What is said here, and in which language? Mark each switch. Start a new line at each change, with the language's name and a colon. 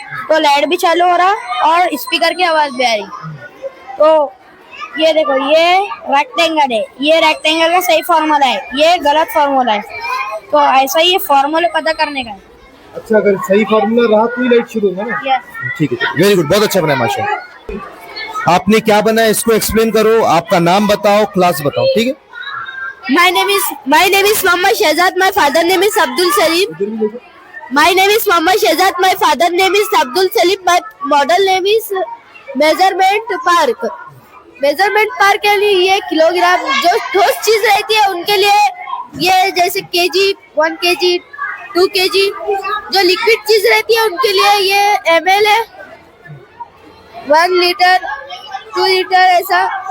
Hindi: तो लाइट भी चालू हो रहा और स्पीकर की आवाज भी आ रही। तो ये देखो, ये रेक्टेंगल है, ये रेक्टेंगल का सही फॉर्मूला है, ये गलत फॉर्मूला है। तो ऐसा ही ये फॉर्मूले पता करने का है। अच्छा, अगर सही फॉर्मूला रहा तो ही लाइट शुरू होगा ना।
English: yes
Hindi: ठीक है, वेरी गुड, बहुत अच्छा बनाया माशाल्लाह। आपने क्या बनाया इसको एक्सप्लेन करो, आपका नाम बताओ, क्लास बताओ, ठीक है।
English: My name is Mohammad Shehzad. My father name is Abdul Salim. My name is Mohammad Shehzad. My father name is Abdul Salim. My model name is Measurement Park.
Hindi: Measurement Park के लिए ये kilogram, जो ठोस चीज रहती है उनके लिए ये जैसे केजी, 1 kg, 2 kg, जो लिक्विड चीज रहती है उनके लिए ये ml है, 1 लीटर, 2 लीटर ऐसा।